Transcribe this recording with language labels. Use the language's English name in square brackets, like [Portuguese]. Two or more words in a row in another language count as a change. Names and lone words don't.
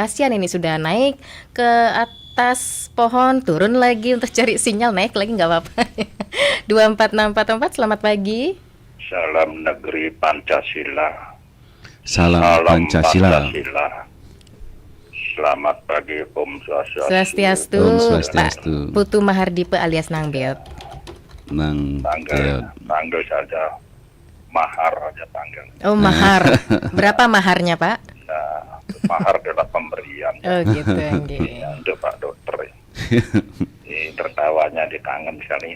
[Indonesian] Kasihan ini sudah naik ke atas pohon, turun lagi untuk cari sinyal, naik lagi nggak apa-apa. 24644, selamat pagi. Salam negeri Pancasila. Salam Pancasila. Selamat pagi, [Balinese] Om Swastiastu, Om Swastiastu. [Indonesian] Pak Putu Mahardipe alias Nang Beot. Nang Panggil saja mahar aja panggil. Oh, mahar. Berapa maharnya, Pak? Nah, mahar adalah pemberian. Oh, gitu. Nggih. Ya, untuk Pak Dokter. Ini tertawanya di tangan sekali.